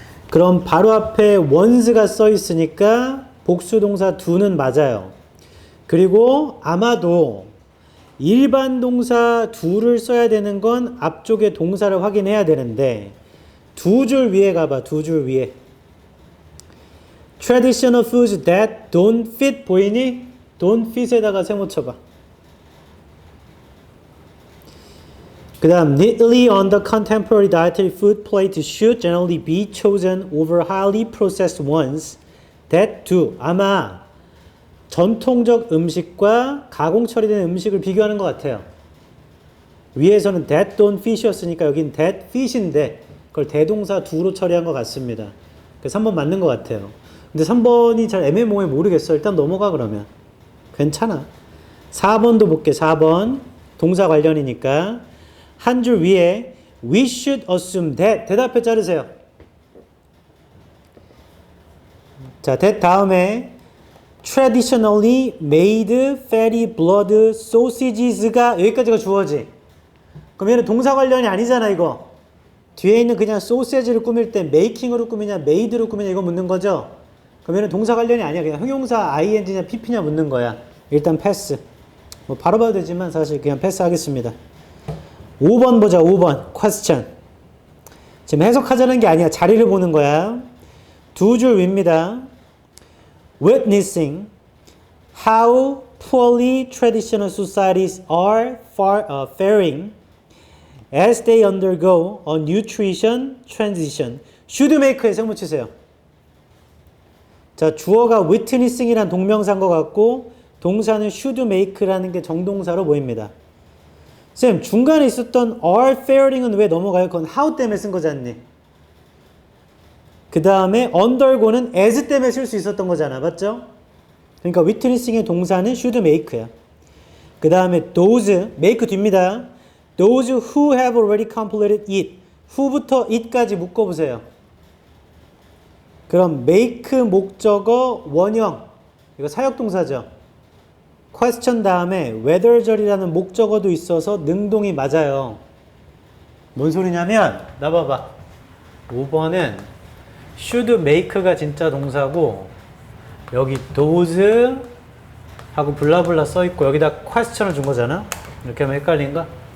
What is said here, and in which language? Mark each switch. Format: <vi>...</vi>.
<ko>그럼 바로 앞에 once가 써 있으니까 복수동사 do는 맞아요. 그리고 아마도 일반 동사 do를 써야 되는 건 앞쪽에 동사를 확인해야 되는데 두 줄 위에 가봐. 두 줄 위에.</ko> <en>Traditional foods that don't fit</en> <ko>보이니?</ko> <en>don't fit</en> <ko>에다가 세모 쳐봐.</ko> <en>그 다음 neatly on the contemporary dietary food plate should generally be chosen over highly processed ones that do.</en> <ko>아마 전통적 음식과 가공 처리된 음식을 비교하는 것 같아요. 위에서는</ko> <en>that don't fit</en> <ko>이었으니까 여긴</ko> <en>that fit</en> <ko>인데 그걸 대동사 do로 처리한 것 같습니다. 그래서 3번 맞는 것 같아요. 근데 3번이 잘 애매모호해 모르겠어. 일단 넘어가 그러면. 괜찮아. 4번도 볼게. 4번 동사 관련이니까 한 줄 위에</ko> <en>we should assume that</en> <ko>대답해 자르세요. 자, that 다음에</ko> <en>traditionally made fatty blood sausages</en> <ko>가 여기까지가 주어지. 그럼 얘는 동사 관련이 아니잖아 이거. 뒤에 있는 그냥 소세지를 꾸밀 때 메이킹으로 꾸미냐 메이드로 꾸미냐 이거 묻는 거죠. 그럼 얘는 동사 관련이 아니야. 그냥 형용사 ing냐 pp냐 묻는 거야. 일단 패스. 뭐 바로 봐도 되지만 사실 그냥 패스하겠습니다. 5번 보자. 5번 question. 지금 해석하자는 게 아니야. 자리를 보는 거야. 두 줄 위입니다.</ko> <en>Witnessing how poorly traditional societies are faring as they undergo a nutrition transition.</en> <ko>should make에 세모 치세요. 자, 주어가 witnessing이란 동명사인 것 같고 동사는 should make라는 게 정동사로 보입니다. 쌤, 중간에 있었던</ko> <en>are faring</en> <ko>은 왜 넘어가요? 그건 how 때문에 쓴 거지 않니? 그 다음에 undergo는 as 때문에 쓸 수 있었던 거잖아. 맞죠? 그러니까 witnessing의 동사는 should make야. 그 다음에 those, make 뒤입니다.</ko> <en>Those who have already completed it.</en> <ko>who부터 it까지 묶어보세요. 그럼 make 목적어 원형. 이거 사역동사죠. question 다음에 whether절이라는 목적어도 있어서 능동이 맞아요. 뭔 소리냐면 나 봐봐. 5번은 should make가 진짜 동사고 여기 those 하고 블라블라 써있고 여기다 question을 준 거잖아. 이렇게 하면 헷갈린가?</ko>